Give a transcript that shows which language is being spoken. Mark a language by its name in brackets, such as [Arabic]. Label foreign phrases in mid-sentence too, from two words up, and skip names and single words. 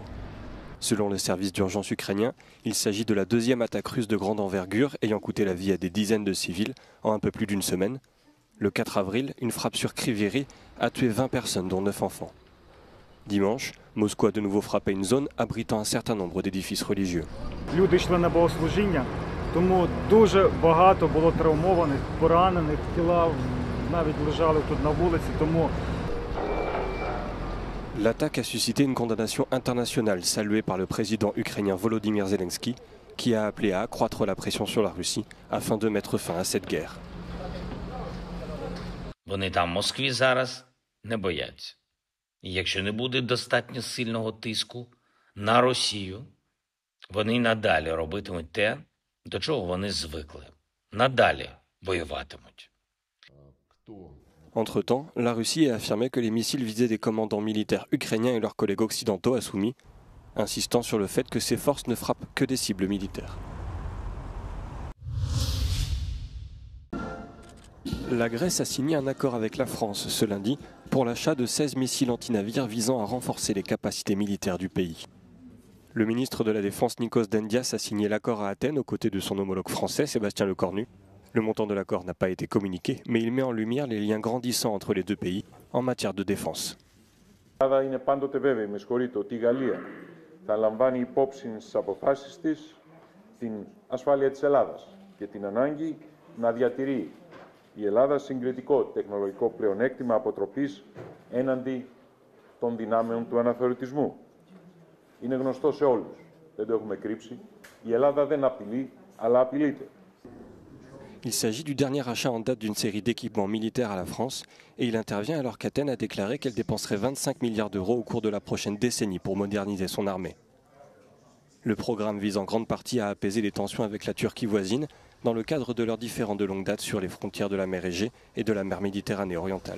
[French] Selon le service d'urgence ukrainien, il s'agit de la 2e attaque russe de grande envergure ayant coûté la vie à des dizaines de civils en un peu plus d'une semaine. Le 4 avril, une frappe sur Kryvyi a tué 20 personnes dont 9 enfants. Dimanche, Moscou a de nouveau frappé une zone abritant un certain nombre d'édifices religieux. [Ukrainian] Люди йшли на богослужіння, тому дуже багато було травмованих, поранених, тіла навіть лежали тут на вулиці, тому [French] L'attaque a suscité une condamnation internationale saluée par le président ukrainien Volodymyr Zelensky, qui a appelé à accroître la pression sur la Russie afin de mettre fin à cette guerre. [Ukrainian] Вони там в Москві зараз не бояться. І якщо не буде достатньо сильного тиску на Росію, вони й надалі робитимуть те, до чого вони звикли. Надалі воюватимуть. [French] Entre-temps, la Russie a affirmé que les missiles visaient des commandants militaires ukrainiens et leurs collègues occidentaux à Soumy, insistant sur le fait que ces forces ne frappent que des cibles militaires. La Grèce a signé un accord avec la France ce lundi pour l'achat de 16 missiles antinavires visant à renforcer les capacités militaires du pays. Le ministre de la Défense Nikos Dendias a signé l'accord à Athènes aux côtés de son homologue français Sébastien Lecornu. Le montant de l'accord n'a pas été communiqué, mais il met en lumière les liens grandissants entre les deux pays en matière de défense. [Greek] Η Ελλάδα είναι πάντοτε βέβαιη, με συγχωρείτε, ότι η Γαλλία θα λαμβάνει υπόψη στις αποφάσεις της την ασφάλεια της Ελλάδας και την ανάγκη να διατηρεί η Ελλάδα συγκριτικό τεχνολογικό πλεονέκτημα αποτροπής έναντι των δυνάμεων του αναθεωρητισμού. Είναι γνωστό σε όλους, δεν το έχουμε κρύψει. Η Ελλάδα δεν απειλεί, αλλά απειλείται. [French] Il s'agit du dernier achat en date d'une série d'équipements militaires à la France et il intervient alors qu'Athènes a déclaré qu'elle dépenserait 25 milliards d'euros au cours de la prochaine décennie pour moderniser son armée. Le programme vise en grande partie à apaiser les tensions avec la Turquie voisine dans le cadre de leurs différends de longue date sur les frontières de la mer Égée et de la mer Méditerranée orientale.